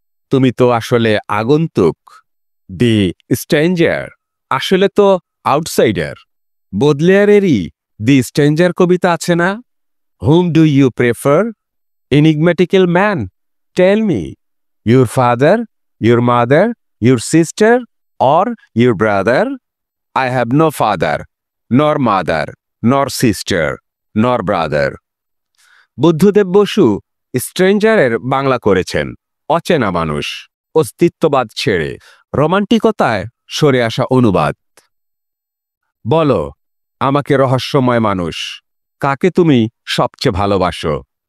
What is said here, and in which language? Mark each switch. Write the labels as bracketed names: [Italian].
[Bangla] তুমি তো আসলে আগন্তুক, দি স্ট্রেঞ্জার, আসলে তো আউটসাইডার। বোদলেয়ারেরই দি স্ট্রেঞ্জার কবিতা আছে না? [English] Whom do you prefer, enigmatical man, tell me, your father, your mother, your sister, or your brother? I have no father, nor mother, nor sister, nor brother. [Bangla] Buddhadeb Basu স্ট্রেঞ্জারের Bangla করেছেন অচেনা মানুষ, অস্তিত্ববাদ ছেড়ে রোমান্টিকতায় সরে আসা অনুবাদ। বলো আমাকে রহস্যময় মানুষ, কাকে তুমি সবচেয়ে ভালোবাসো?